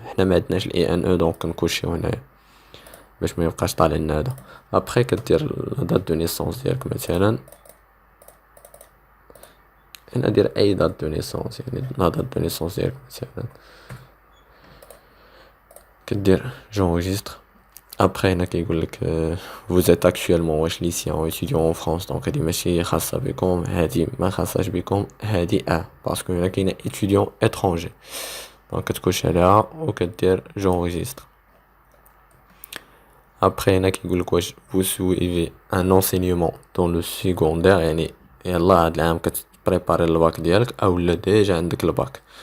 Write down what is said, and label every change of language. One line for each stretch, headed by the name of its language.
Arabic: حنا ما عندناش الاي ان او دونك كنكوشيو هنايا باش ما يبقاش طالع لنا هذا. ابخي كدير دات دو نيسونس ديالك مثلا. هنا دير اي دات دو نيسونس، يعني لا دات دو نيسونس ديالك مثلا كدير جونجستر. ابخي هنا كيقول لك
French: vous êtes actuellement
Arabic: واش
French: lycéen étudiant en France.
Arabic: دونك هادي ماشي خاصه بكم، هادي ما خاصهاش بكم، هادي باسكو هنا كاينه
French: étudiant étranger.
Arabic: دونك كتكوش عليها وكدير جونجستر. ابخي هنا كيقول لك واش
French: vous suivez un enseignement dans le secondaire،
Arabic: يعني يلا هاد العام كتبريباري الباك ديالك او لا ديجا عندك الباك.